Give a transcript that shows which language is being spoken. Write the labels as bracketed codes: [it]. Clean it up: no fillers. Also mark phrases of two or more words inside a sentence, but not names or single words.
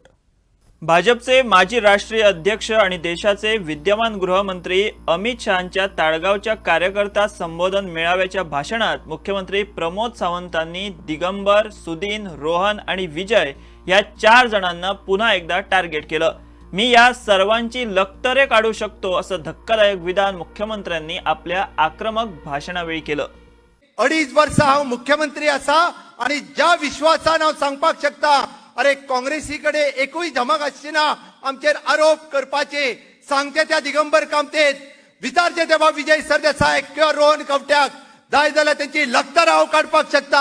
[mr] भाजपचे माजी राष्ट्रीय अध्यक्ष आणि देशाचे विद्यमान गृहमंत्री अमित शहांच्या ताळगावच्या कार्यकर्ता संबोधन मेळाव्याच्या भाषणात मुख्यमंत्री प्रमोद सावंतांनी दिगंबर, सुदीन, रोहन आणि विजय या 4 जणांना पुन्हा एकदा टार्गेट केलं। मी या सर्वांची लक्तरे काढू शकतो असं धक्कादायक विधान मुख्यमंत्र्यांनी आपल्या आक्रमक भाषणावेळी केलं। [kok] 2.5 वर्सां हांव मुख्यमंत्री आसा आणि ज्या विश्वासान हांव सांगपाक शकता अरे काँग्रेसी कडेन एकूय धमक आसची ना आमचेर आरोप करपाचे। सांगते त्या दिगंबर कामतेत विचारचे तेव्हा विजय सरदेसाय किंवा रोहन कवट्याक जाय जाल्यार त्यांची लक्तर हांव काडपाक शकता।